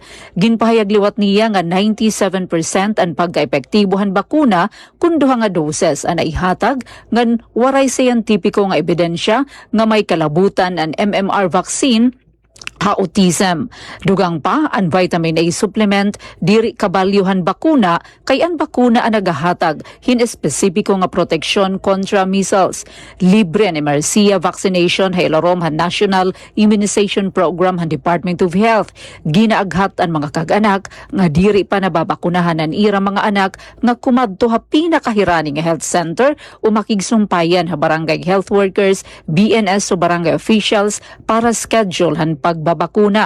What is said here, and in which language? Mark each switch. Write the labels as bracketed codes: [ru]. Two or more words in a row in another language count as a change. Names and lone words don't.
[war] Ginpahayag liwat niya nga 97% ang pagkaepektibohan bakuna kun duha nga doses ang naihatag ngan waray scientifico nga ebidensya nga may kalabutan ang MMR vaccine ha autism. Dugang pa ang [en] vitamin A supplement [war] diri kabalyuhan bakuna kay ang bakuna ang nagahatag hin espesipiko nga proteksyon kontra measles. Libre ang MRCA vaccination ha ilarom ha National Immunization Program ha Department of Health. Ginaaghat ang mga kag-anak nga diri pa nababakunahan ang ira mga anak nga kumadto ha pinakahirani nga [en] health center [war] o makigsumpayan ha barangay [en] health workers, [war] BNS o barangay officials para schedule han pagbabakuna.